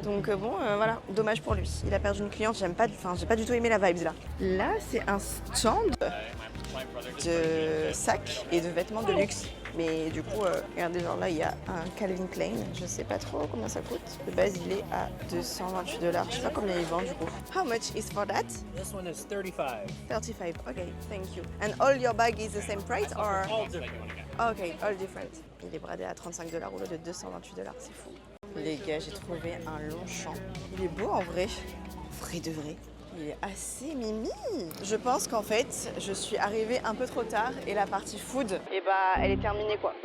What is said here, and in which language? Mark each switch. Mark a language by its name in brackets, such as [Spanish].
[French] Donc bon, voilà, dommage pour lui. Il a perdu une cliente, j'ai pas du tout aimé la vibes là. Là, c'est un stand de sacs et de vêtements de luxe. Mais du coup, regardez, genre là, il y a un Calvin Klein. Je sais pas trop combien ça coûte. De base, il est à $228. Je sais pas combien il vend du coup. [English] How much is for that? This one is 35. 35. Okay, thank you. And all your bag is the same price or? All different. Ok, all different. [French] Il est bradé à 35$ au lieu de 228$, c'est fou. Les gars, j'ai trouvé un long champ. Il est beau en vrai. Vrai de vrai. Il est assez mimi. Je pense qu'en fait, je suis arrivée un peu trop tard et la partie food, elle est terminée quoi.